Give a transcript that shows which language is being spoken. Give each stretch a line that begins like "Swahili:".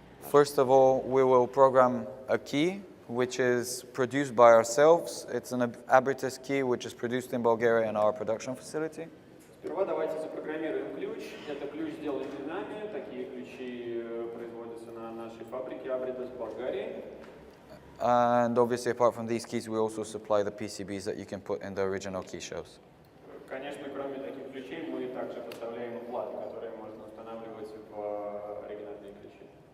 English: First of all, we will program a key which is produced by ourselves. It's an Abrites key which is produced in Bulgaria in our production facility.
Russian: Сперва давайте запрограммируем ключ. Это ключ сделан не нами. Такие ключи производятся на нашей фабрике Abrites в Болгарии.
English: And obviously, apart from these keys, we also supply the PCBs that you can put in the original key shells.
Russian: Конечно, кроме таких ключей, мы также поставляем платы, которые можно устанавливать в оригинальные ключи.